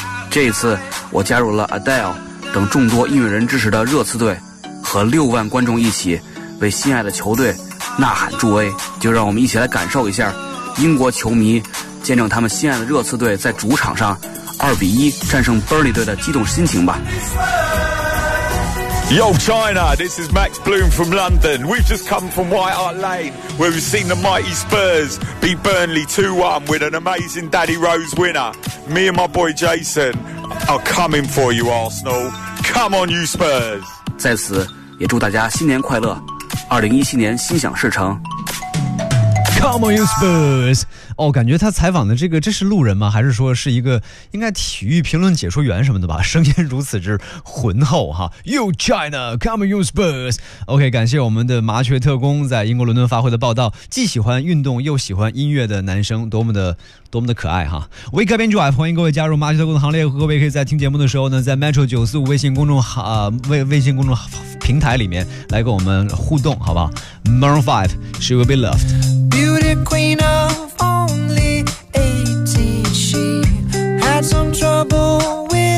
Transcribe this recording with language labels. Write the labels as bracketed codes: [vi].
[zh] 这一次我加入了 Adele 等众多音乐人支持的热刺队，和6万观众一起为心爱的球队呐喊助威，就让我们一起来感受一下英国球迷见证他们心爱的热刺队在主场上2-1战胜 Burnley 队的激动心情吧。 [en] Yo China, this is Max Bloom from London. We've just come from White Hart Lane, where we've seen the mighty Spurs beat Burnley 2-1 with an amazing Daddy Rose winner. Me and my boy Jason are coming for you, Arsenal. Come on, you Spurs! [zh] 在此也祝大家新年快乐，2017年心想事成。 [en] Come on, you Spurs! [zh] 哦，感觉他采访的这个，这是路人吗？还是说是一个应该体育评论解说员什么的吧？声音如此之浑厚哈。 [en] You China, come on, you Spurs! [zh] OK, 感谢我们的麻雀特工在英国伦敦发挥的报道。既喜欢运动又喜欢音乐的男生，多么的可爱哈。 [en] Wake up, enjoy, [zh] 欢迎各位加入麻雀特工的行列。各位可以在听节目的时候呢，在 Metro 945微信公众号微信公众平台里面来跟我们互动，好不好？ [en] Maroon 5, She Will Be Loved. Beauty queen of only 18, she had some trouble with